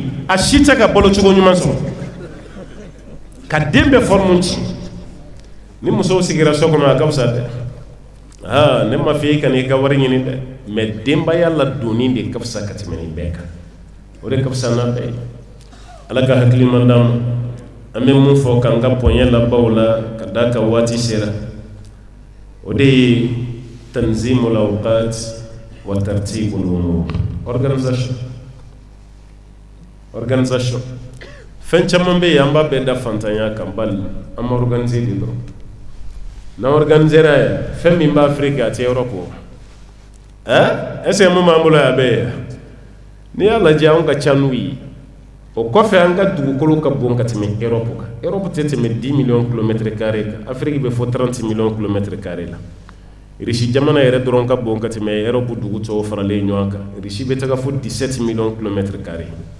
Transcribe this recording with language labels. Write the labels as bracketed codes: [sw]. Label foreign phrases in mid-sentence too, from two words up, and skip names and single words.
[bm] a si tɛ ka balo cogo ɲuman sɔrɔ ka den bɛɛ forme ci ni musow sigira so kɔnɔ a ka fisa dɛ ne ma fɔ e ka n'i ka wari ɲini dɛ mais denbaya ladonni de ka fisa ka tɛmɛ nin bɛɛ kan o de ka fisa n'a bɛɛ ye ala ka hakilima d'an ma an bɛ mun fɔ k'an ka bonya labaw la ka d'a kan waati sera o de ye [ar] تنظيم الأوقات وترتيب الأمور [bm] organisation fɛn caman bɛ yen an b'a bɛɛ da fantanya kan bali an ma organiser de dɔrɔn n'an organisera yan fɛn min b'a Afrique a tɛ Europe o [fr] est-ce que [bm] mun b'an bolo yan a bɛɛ ye n'i y'a lajɛ anw ka ca n'u ye o kɔfɛ an ka dugukolo ka bon ka tɛmɛ Europe kan Europe tɛ tɛmɛ 10 [fr] millions kilomètres carrés [bm] kan Afrique bɛ fɔ 30 [fr] millions kilomètres carrés [bm] la Russie jamana yɛrɛ dɔrɔn ka bon ka tɛmɛ Europe dugu tɔw faralen ɲɔgɔn kan Russie bɛ taga fo 17 [fr] millions kilomètres carrés